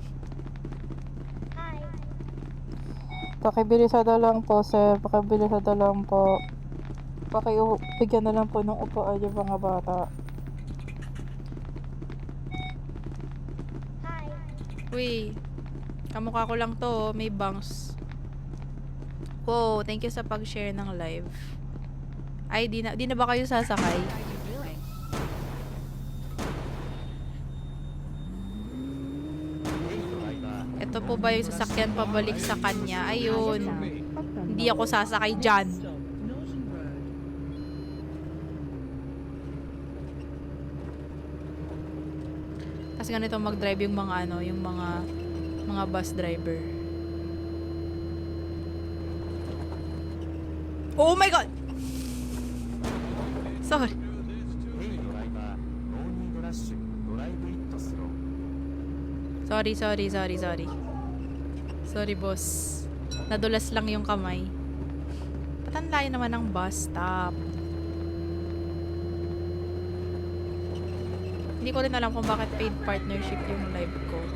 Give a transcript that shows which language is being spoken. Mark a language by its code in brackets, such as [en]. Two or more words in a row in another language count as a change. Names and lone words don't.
[tl] Pakibilisan na lang po, sir. Pakibilisan na lang po. Bigyan na lang po ng upuan yung mga bata. Uy, kamukha ko lang to. May bangs. Wow, [en] thank you [tl] sa pag-share ng live. Ay, di na ba kayo sasakay? Ito po ba yung sasakyan pabalik sa kanya? Ayun. Hindi ako sasakay dyan. Norton Road. Kasi ganito mag-drive yung mga ano, yung mga [en] bus driver. Oh my God! Sorry. Hey driver, no need rush, drive it slow. Sorry. Sorry, boss. [tl] Nadulas lang yung kamay. Ba't ang layo naman ng bus stop? Hindi ko rin alam kung bakit [en] paid partnership [tl] yung live ko.